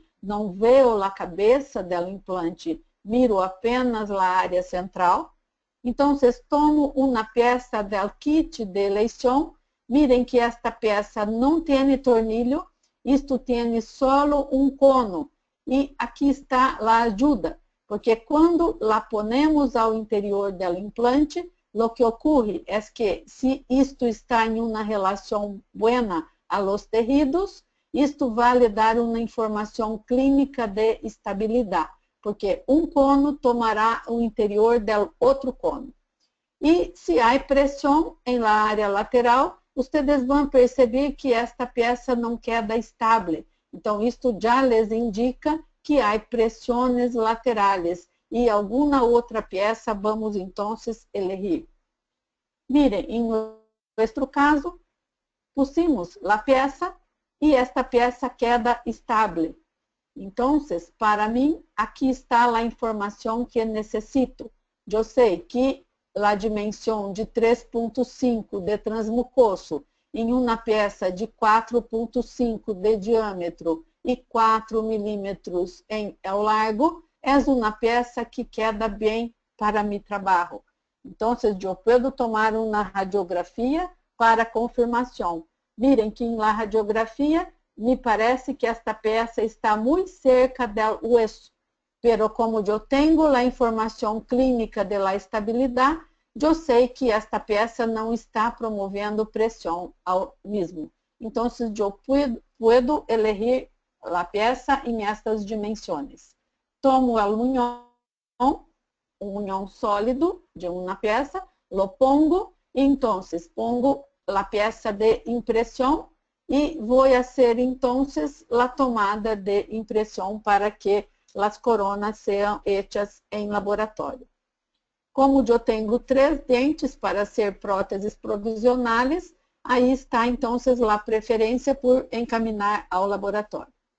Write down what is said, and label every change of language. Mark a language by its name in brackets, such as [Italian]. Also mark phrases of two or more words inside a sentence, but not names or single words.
[Portuguese] Não vejo a cabeça do implante, miro apenas a área central. Então, tomo uma peça do kit de eleição. Mirem que esta peça não tem tornilho, isto tem só um cono. E aqui está a ajuda, porque quando [Spanish] la ponemos [Portuguese] ao interior do implante, [Spanish] lo que ocurre es que si [Portuguese] isto está em uma relação [Spanish] buena a los tejidos, [Portuguese] isto vai lhe dar uma informação clínica de estabilidade, porque um cono tomará o interior do outro cono. E se há pressão em la área lateral, vocês vão perceber que esta peça não queda estável. Então, isto já les indica que há pressões laterais e alguma outra peça vamos então elegir. Miren, em nosso caso, pusimos a peça e esta peça queda estável. Então, para mim, aqui está a informação que necessito. Eu sei que a dimensão de 3,5 de transmucoso em uma peça de 4,5 de diâmetro e 4 milímetros em largo, é uma peça que queda bem para meu trabalho. Então, eu posso tomar uma radiografia para confirmação. Miren que na radiografia me parece que esta peça está muito cerca do hueso, pero como eu tenho a informação clínica de la estabilidade, eu sei que esta peça não está promovendo pressão ao mesmo. Então, eu [Spanish] puedo elegir [Portuguese] a peça em estas dimensões. Tomo um união sólido de uma peça, [Spanish] lo pongo, [Portuguese] então, pongo a peça de impressão e vou fazer, então, a tomada de impressão para que as coronas sejam hechas em laboratório. Como eu tenho 3 dentes para ser próteses provisionais, aí está, então, a preferência por encaminhar ao laboratório.